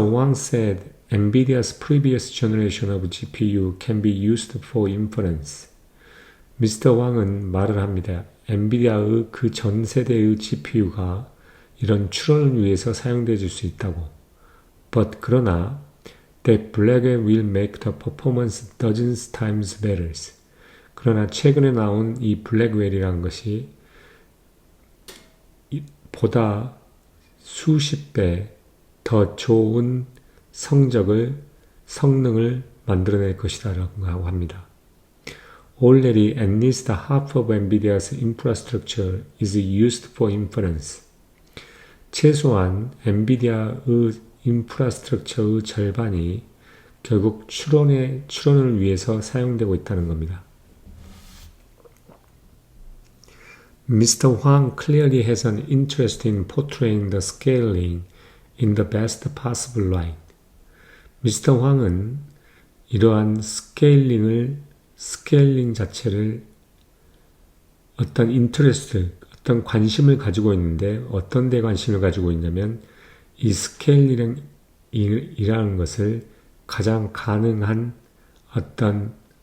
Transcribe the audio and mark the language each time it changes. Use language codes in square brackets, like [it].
[en] Wang said, NVIDIA's previous generation of GPU can be used for inference. Mr. [ko] Wang은 말을 합니다. 엔비디아의 그 전 세대의 GPU가 이런 추론을 위해서 사용될 수 있다고. [en] But [ko] 그러나 [en] that Blackwell will make the performance dozens times better. [ko] 그러나 최근에 나온 이 블랙웰이라는 것이 보다 수십 배 더 좋은 성능을 만들어낼 것이다 라고 합니다. [en] Already at least half of NVIDIA's infrastructure is used for inference. [ko] 최소한 엔비디아의 인프라스트럭처의 절반이 결국 추론을 위해서 사용되고 있다는 겁니다. [en] Mr. Huang clearly has an interest in portraying the scaling in the best possible light. Mr. [ko] Huang은 이러한 스케일링 자체를 어떤 관심을 가지고 있는데 어떤 데 관심을 가지고 있냐면 이 스케일링이라는 것을 가장 가능한 어떤